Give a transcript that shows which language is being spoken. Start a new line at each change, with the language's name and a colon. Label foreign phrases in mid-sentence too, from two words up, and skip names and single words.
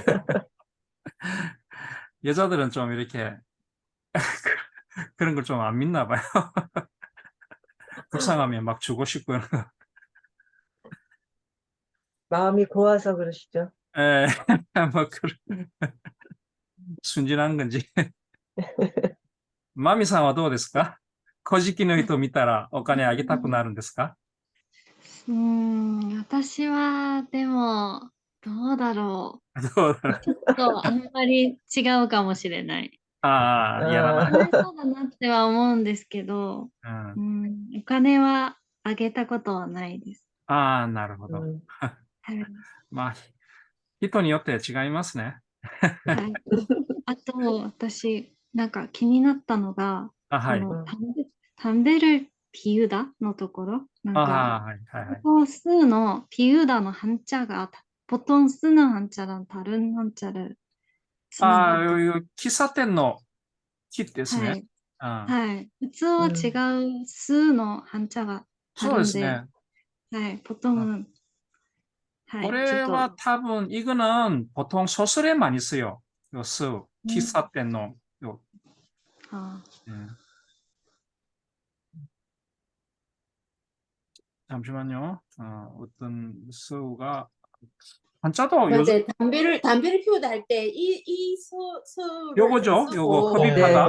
Korean: 여자들은 좀 이렇게 그런 걸 좀 안 믿나 봐요. 불쌍하면 막 주고 싶고. 마음이 고와서 그러시죠. 예, 뭐 순진한 건지.
Japanese: マミさんはどうですか？古事記の人を見たらお金あげたくなるんですか？私は、でも、どうだろどうだろう。う。ちょっとあんまり違うかもしれない。やらない。かわいそうだなっては思うんですけど、お金はあげたことはないです。なるほど。はいまあ、人によって違いますね。はい、あと、私、なんか気になったのが、はい。
Korean: 담배를 피우다
Japanese: のところ、なんか、はいはいはい。ここスのピユダの
Korean: 한자가 보통 쓰는 한자랑 다른 한자를 쓰는 것 같아요.
Japanese: 喫茶店の木ですね。はい。普通は違うスの한자가 そうです
Korean: 다른데,
Japanese: ね。はい、보통은, はい、これは多分、
Korean: 이거는 보통 소설에 많이 써요. 요 스,
Japanese: 喫茶店の
Korean: 요. 잠시만요. 어떤 스가 한자도 근데 담배를 피우다 할 때 이 수를 요거죠. 요거 흡입하다.